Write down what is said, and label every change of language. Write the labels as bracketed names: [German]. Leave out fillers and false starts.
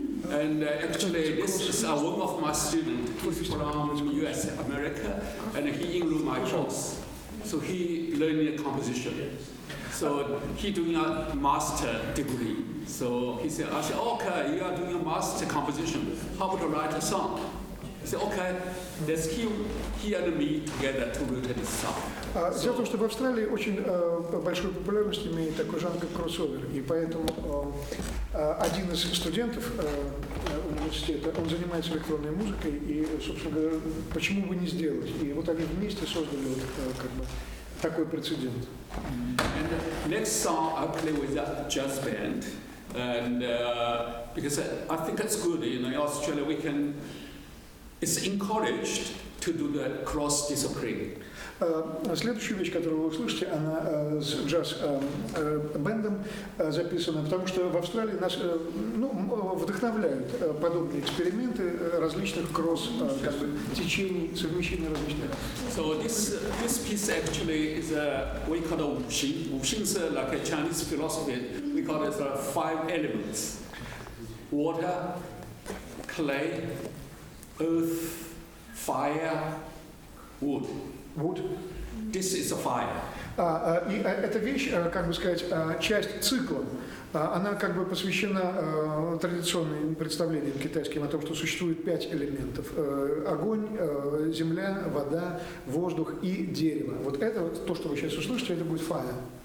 [English] And actually, this is one of my students. He's from US, America, and he enrolled my course. So he learned composition. So he doing a master degree. So he said, I said, okay, you are doing a master composition. How about to write a song? He said, okay, let's he and me together to write this song. [Russian] Дело в том, что в Австралии очень большую популярность имеет такой жанр, как кроссовер. И поэтому один из студентов университета, он занимается электронной музыкой, и, собственно говоря, почему бы не сделать? И вот они вместе создали вот, как бы, такой прецедент. [English] And next song I play with that jazz band, and because I think it's good, in Australia it's encouraged to do the cross-discipline. [Russian] Следующая вещь, которую вы услышите, она с джаз-бендом записана, потому что в Австралии нас вдохновляют подобные эксперименты различных кросс-течений, совмещения различных. [English] So this piece actually is we call it Wu Xing. Wu Xing is like a Chinese philosophy. We call it 5 elements: water, clay, earth, fire, wood. Wood. This is a fire. [Russian] И эта вещь, как бы сказать, часть цикла, она как бы посвящена традиционным представлениям китайским о том, что существует 5 элементов: огонь, земля, вода, воздух и дерево. Вот это, то, что вы сейчас услышите, это будет fire.